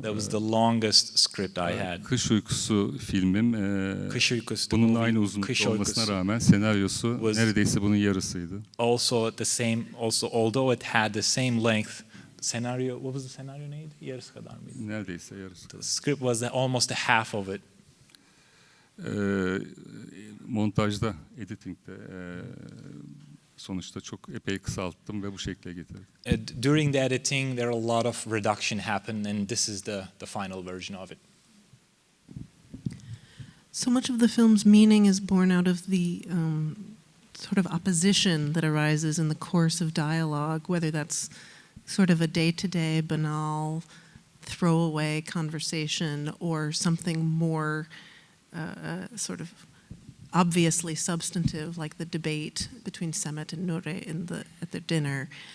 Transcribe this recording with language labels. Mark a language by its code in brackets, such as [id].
[en] That was the longest script I had. [tr] Kış Uykusu filmim bunun aynı uzunlukta olmasına rağmen senaryosu neredeyse bunun yarısıydı. [en] Also although it had the same length, senaryo, what was the scenario neydi? [tr] Yarısı kadar mıydı? Neredeyse yarısı. [en] The script was almost half of it. [tr] montajda, editingde sonuçta çok epey kısalttım ve bu şekle getirdim. [en] During the editing, there are a lot of reduction happen, and this is the final version of it. So much of the film's meaning is born out of the sort of opposition that arises in the course of dialogue, whether that's sort of a day-to-day, banal, throwaway conversation or something more sort of obviously substantive, like the debate between Samet and Nuri at the dinner.